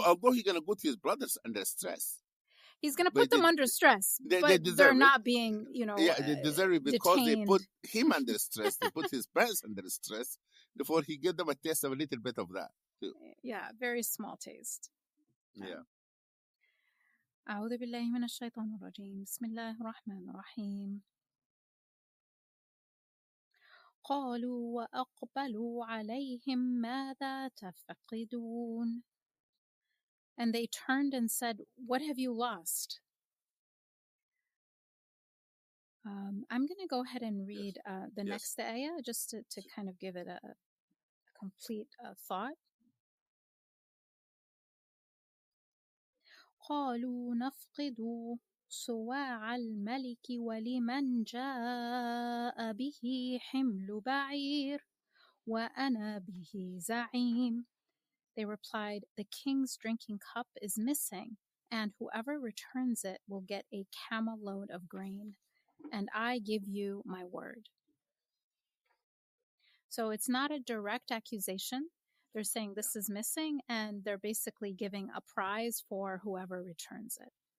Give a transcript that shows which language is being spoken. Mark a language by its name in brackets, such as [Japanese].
[English] although he's going to go to his brothers under stress. He's going to put them under stress, but they're not being, they deserve it because detained. They put him under stress. They put his parents under stress. Therefore, he gave them a taste of a little bit of that too. Yeah, very small taste. Yeah. [Arabic] أعوذ بالله من الشيطان الرجيم. بسم الله الرحمن الرحيم. قالوا وأقبلوا عليهم ماذا تفقدون. [English] And they turned and said, what have you lost? I'm going to go ahead and read the next ayah, just to kind of give it a complete thought. [Arabic] قالوا نفقد صواع الملك ولمن جاء به حمل بعير وَأَنَا بِهِ زَعِيمٌ. [English] They replied, the king's drinking cup is missing, and whoever returns it will get a camel load of grain, and I give you my word. So it's not a direct accusation. They're saying this is missing, and they're basically giving a prize for whoever returns it.